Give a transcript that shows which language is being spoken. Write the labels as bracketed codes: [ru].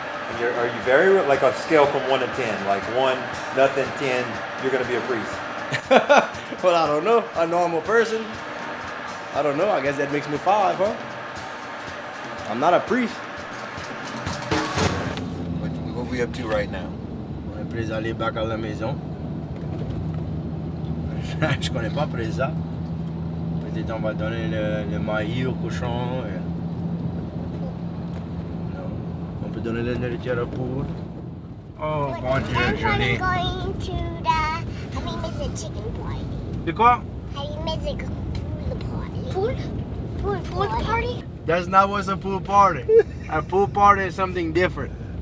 [en] And are you very, like a scale from 1 to 10, like 1, nothing, 10, you're going to be a priest? Well, I don't know. A normal person. I don't know. I guess that makes me 5, huh? I'm not a priest. What are we up to right now? [fr] On est prêt à aller back à la maison. Je connais pas après ça. Peut-être on va donner le maïs au cochon. Non. On peut donner la nourriture au poule. Oh, bon Dieu, joli. [en] Going to the Happy chicken party. [fr] De quoi? [en] Happy pool party. Pool party? That's not what's a pool party. A pool party is something different.